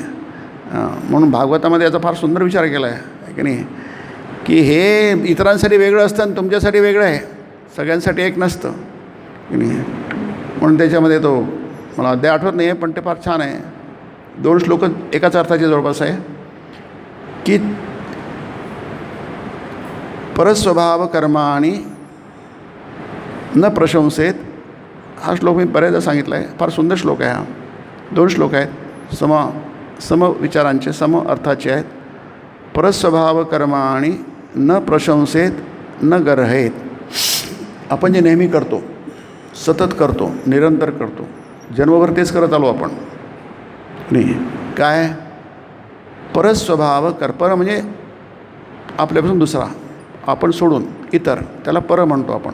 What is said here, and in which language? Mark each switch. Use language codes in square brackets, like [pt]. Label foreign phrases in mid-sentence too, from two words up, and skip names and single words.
[mr] म्हणून भागवतामध्ये याचा फार सुंदर विचार केला आहे की नाही, की हे इतरांसाठी वेगळं असतं आणि तुमच्यासाठी वेगळं आहे, सगळ्यांसाठी एक नसतं की नाही. म्हणून त्याच्यामध्ये तो मला अध्याय आठवत नाही आहे, पण ते फार छान आहे. 2 श्लोक एकाच अर्थाचे जवळपास आहे की [sa] परस्वभाव कर्माणि न प्रशंसेत. [mr] हा श्लोक मी बऱ्याचदा सांगितला आहे, फार सुंदर श्लोक आहे हा. 2 श्लोक आहेत, सम विचारांचे, सम अर्थाचे आहेत. [sa] परस्वभाव कर्माणि न प्रशंसेत न गर्हेत. [mr] आपण जे नेहमी करतो, सतत करतो, निरंतर करतो, जन्मभर तेच करत आलो आपण नाही. काय परस्वभाव पर म्हणजे आपल्यापासून दुसरा, आपण सोडून इतर, त्याला पर म्हणतो आपण.